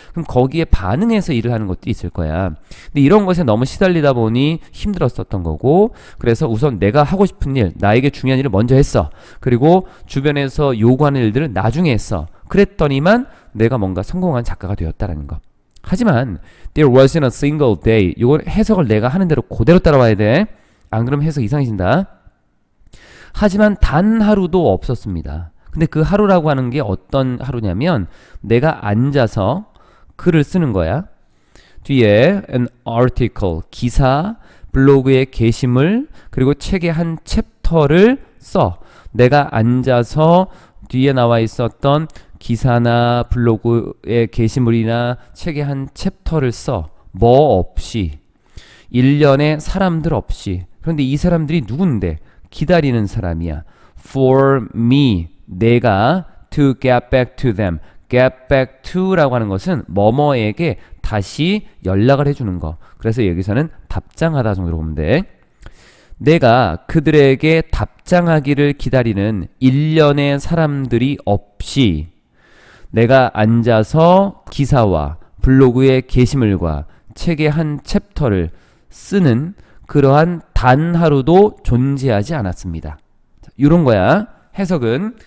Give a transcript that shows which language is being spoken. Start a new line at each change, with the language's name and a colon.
Korean: 그럼 거기에 반응해서 일을 하는 것도 있을 거야. 근데 이런 것에 너무 시달리다 보니 힘들었었던 거고, 그래서 우선 내가 하고 싶은 일, 나에게 중요한 일을 먼저 했어. 그리고 주변에서 요구하는 일들을 나중에 했어. 그랬더니만 내가 뭔가 성공한 작가가 되었다라는 거. 하지만
English: there wasn't a single day.
Korean: 이걸 해석을 내가 하는 대로 그대로 따라와야 돼. 안 그러면 해석 이상해진다. 하지만 단 하루도 없었습니다. 근데 그 하루라고 하는 게 어떤 하루냐면 내가 앉아서 글을 쓰는 거야. 뒤에 an article, 기사, 블로그의 게시물, 그리고 책의 한 챕터를 써. 내가 앉아서 뒤에 나와 있었던 기사나 블로그의 게시물이나 책의 한 챕터를 써. 뭐 없이. 일련의 사람들 없이. 그런데 이 사람들이 누군데? 기다리는 사람이야.
English: For me,
Korean: 내가
English: to get back to them.
Korean: get back to라고 하는 것은 뭐뭐에게 다시 연락을 해주는 거. 그래서 여기서는 답장하다 정도로 보면 돼. 내가 그들에게 답장하기를 기다리는 일련의 사람들이 없이 내가 앉아서 기사와 블로그의 게시물과 책의 한 챕터를 쓰는 그러한 단 하루도 존재하지 않았습니다. 이런 거야. 해석은.